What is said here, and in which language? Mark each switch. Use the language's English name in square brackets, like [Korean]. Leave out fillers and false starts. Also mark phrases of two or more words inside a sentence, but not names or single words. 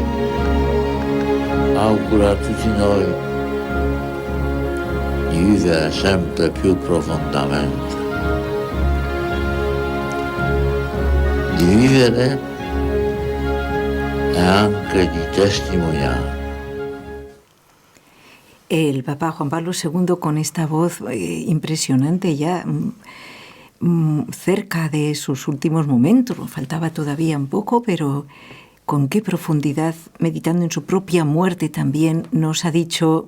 [Italian] Auguro a tutti noi di vivere sempre più profondamente, di vivere e anche di testimoniare. [Spanish] El Papa Juan Pablo II, con esta voz impresionante ya cerca de sus últimos momentos, faltaba todavía un poco, pero con qué profundidad, meditando en su propia muerte también, nos ha dicho.